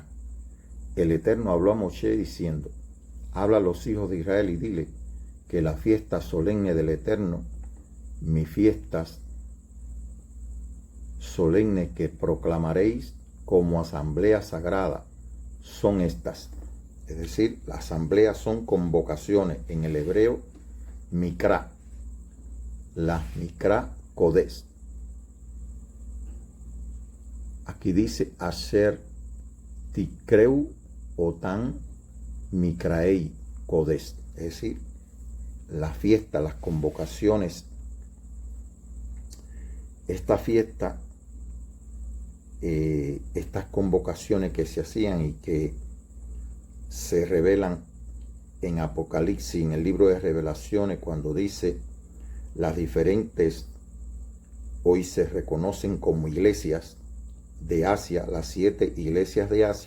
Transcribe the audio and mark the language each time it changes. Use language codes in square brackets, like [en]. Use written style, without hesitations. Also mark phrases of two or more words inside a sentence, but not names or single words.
[es] El Eterno habló a Moshe diciendo, habla a los hijos de Israel y dile que la fiesta solemne del Eterno, mis fiestas solemnes que proclamaréis como asamblea sagrada, son estas. Es decir, las asambleas son convocaciones, en el hebreo mikra, la [he] מקרא קודש. [es] Aquí dice [he] אשר תקראו אותם מקראי קודש, [es] es decir, la fiesta, las convocaciones. Esta fiesta, estas convocaciones que se hacían y que se revelan en Apocalipsis, en el libro de Revelaciones, cuando dice las diferentes, hoy se reconocen como iglesias de Asia, las 7 iglesias de Asia.